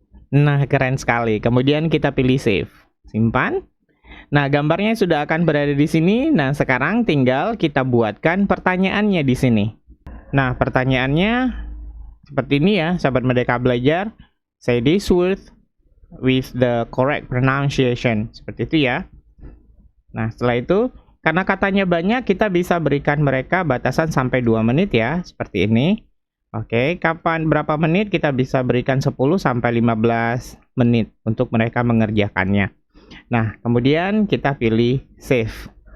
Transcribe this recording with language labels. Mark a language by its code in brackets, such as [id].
[id] Nah, keren sekali. Kemudian kita pilih save. Simpan. Nah, gambarnya sudah akan berada di sini. Nah, sekarang tinggal kita buatkan pertanyaannya di sini. Nah, pertanyaannya seperti ini ya, sahabat Merdeka Belajar. [en] Say this word with the correct pronunciation. [id] Seperti itu ya. Nah, setelah itu, karena katanya banyak, kita bisa berikan mereka batasan sampai 2 menit ya, seperti ini. Oke, berapa menit? Kita bisa berikan 10 sampai 15 menit untuk mereka mengerjakannya. Nah, kemudian kita pilih save.